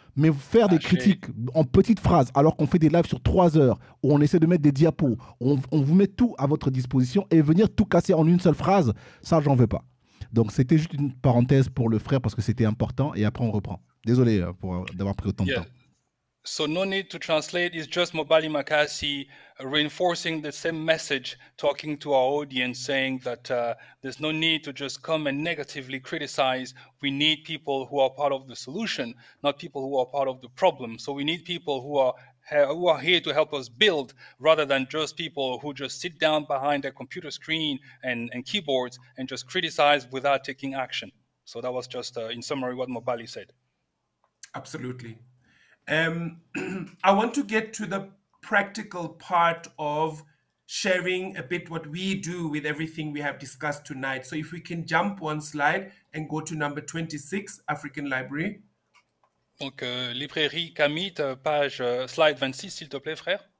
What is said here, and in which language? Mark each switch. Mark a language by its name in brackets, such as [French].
[French] Mais faire des critiques en petites phrases, alors qu'on fait des lives sur 3 heures, où on essaie de mettre des diapos, on vous met tout à votre disposition, et venir tout casser en une seule phrase, ça, j'en veux pas. Donc, c'était juste une parenthèse pour le frère, parce que c'était important, et après, on reprend. Désolé d'avoir pris autant de temps. [English] So no need to translate. It's just Mobali Makasi reinforcing the same message, talking to our audience, saying that there's no need to just come and negatively criticize. We need people who are part of the solution, not people who are part of the problem. So we need people who are here to help us build, rather than just people who just sit down behind a computer screen and keyboards and just criticize without taking action. So that was just, in summary, what Mobali said. Absolutely. I want to get to the practical part of sharing a bit what we do with everything we have discussed tonight. So if we can jump one slide and go to number 26, African Library. [French] Donc, librairie Kamit, page slide 26, s'il te plaît, frère.